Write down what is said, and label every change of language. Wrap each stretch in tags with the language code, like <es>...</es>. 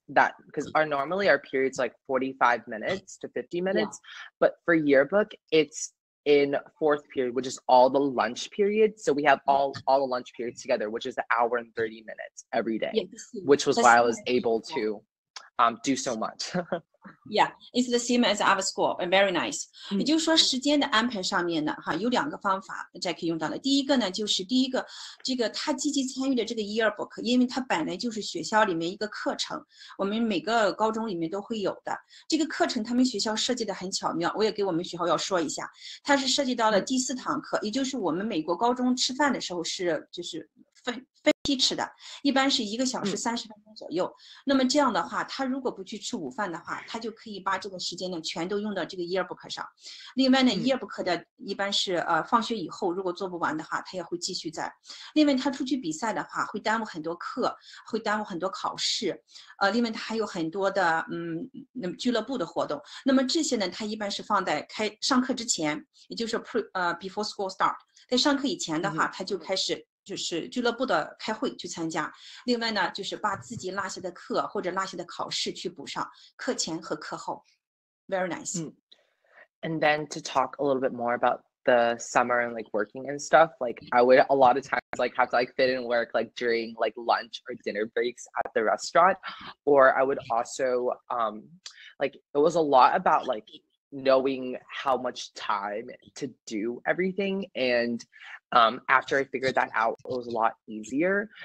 <en>That because normally our periods like 45 minutes to 50 minutes, but for yearbook it's in 4th period, which is all the lunch period. So we have all the lunch periods together, which is 1 hour and 30 minutes every day, which was why I was able to do so much. Yeah, it's the same as our school. Very nice.</en> <zh>也就是说，时间的安排上面呢，有2个方法 Jacky 用到了。第一个呢，就是这个他积极参与的这个 yearbook， 因为它本来就是学校里面一个课程，我们每个高中里面都会有的。这个课程他们学校设计的很巧妙，我也给我们学校要说一下，它是设计到了第4堂课，也就是我们美国高中吃饭的时候就是分批吃的，一般是1个小时30分钟左右。那么这样的话，他如果不去吃午饭的话，他就可以把这个时间呢全都用到这个 yearbook 上。另外呢，yearbook 的一般是放学以后如果做不完的话，他也会继续在。另外他出去比赛的话，会耽误很多课，会耽误很多考试。另外他还有很多的俱乐部的活动。那么这些呢，他一般是放在上课之前，也就是</zh> <en>before school start。</en> <zh>在上课以前的话，他就开始就是俱乐部的开会去参加。另外呢，就是把自己落下的课或者落下的考试去补上，课前和课后。</zh> <en>Very nice. And then to talk a little bit more about the summer and like working and stuff, like I would a lot of times like have to like fit in work like during like lunch or dinner breaks at the restaurant, or I would also like it was a lot about like knowing how much time to do everything, and after I figured that out, it was a lot easier.</en>